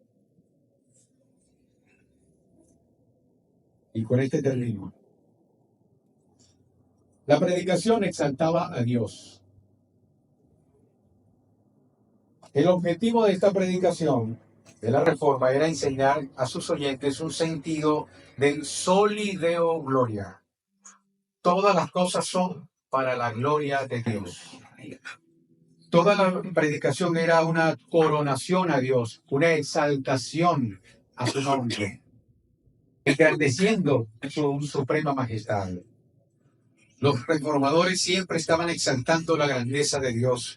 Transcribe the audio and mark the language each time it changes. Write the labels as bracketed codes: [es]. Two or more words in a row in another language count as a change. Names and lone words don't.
[es] Y con este termino. La predicación exaltaba a Dios. El objetivo de esta predicación de la Reforma era enseñar a sus oyentes un sentido del [la] soli Deo gloria. [es] Todas las cosas son para la gloria de Dios. Toda la predicación era una coronación a Dios, una exaltación a su nombre. engrandeciendo su suprema majestad. Los reformadores siempre estaban exaltando la grandeza de Dios.